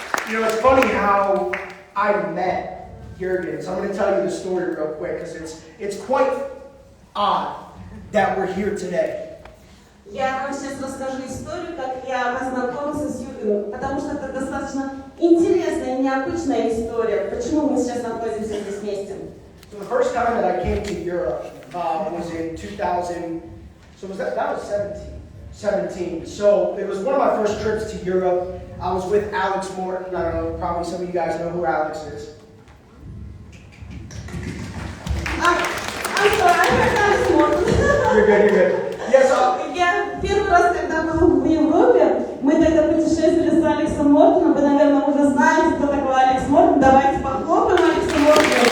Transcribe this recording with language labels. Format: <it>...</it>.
<en>It's funny how I met Jürgen. So I'm going to tell you the story real quick because it's quite odd that we're here today.</en> <ru>Я вам сейчас расскажу историю, как я познакомился с Юргеном, потому что это достаточно интересная и необычная история. Почему мы сейчас находимся здесь вместе?</ru> <en>So the first time that I came to Europe was in 2000. So that was 17. So it was one of my first trips to Europe. I was with Alex Morton. I don't know, probably some of you guys know who Alex is. I'm sorry, I heard Alex Morton. You're good. Yes,</en> <ru>Я первый раз, когда был в Европе, мы тогда путешествовали с Алексом Мортоном. Вы, наверное, уже знаете, кто такой Алекс Мортон. Давайте похлопаем Алексу Мортону.</ru>